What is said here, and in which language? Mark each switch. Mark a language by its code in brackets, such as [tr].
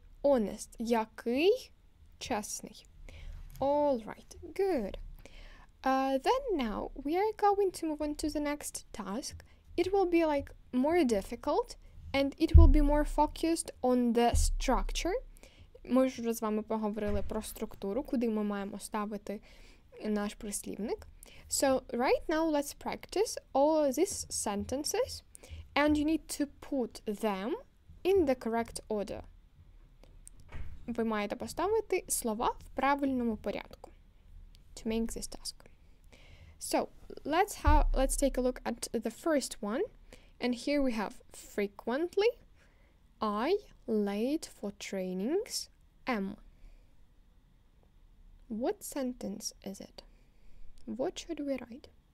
[en] Honest. [uk] Який? Чесний. [en] All right, good. Then now we are going to move on to the next task. It will be like more difficult, and it will be more focused on the structure. [uk] Ми ж вже з вами поговорили про структуру, куди ми маємо ставити наш прислівник. [en] So right now let's practice all these sentences, and you need to put them in the correct order. [uk] Ви маєте поставити слова в правильному порядку [en] to make this task. So let's take a look at the first one, and here we have frequently, I, late for trainings, am. What sentence is it? What should we write?